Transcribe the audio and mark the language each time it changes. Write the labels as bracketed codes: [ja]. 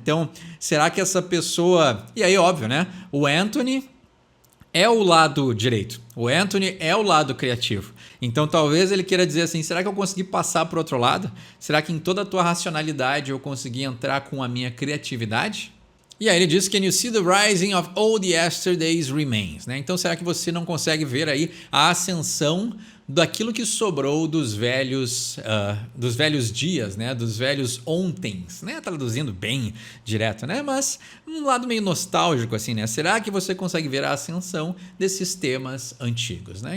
[pt] Então, será que essa pessoa... E aí, óbvio, né? O Anthony é o lado direito. O Anthony é o lado criativo. Então, talvez ele queira dizer assim, será que eu consegui passar para o outro lado? Será que em toda a tua racionalidade eu consegui entrar com a minha criatividade? E aí ele diz, [en] Can you see the rising of all the yesterday's remains? [pt] Né? Então, será que você não consegue ver aí a ascensão daquilo que sobrou dos velhos dias, né? Dos velhos ontens, né? Traduzindo bem direto, né? Mas um lado meio nostálgico assim, né? Será que você consegue ver a ascensão desses temas antigos, né?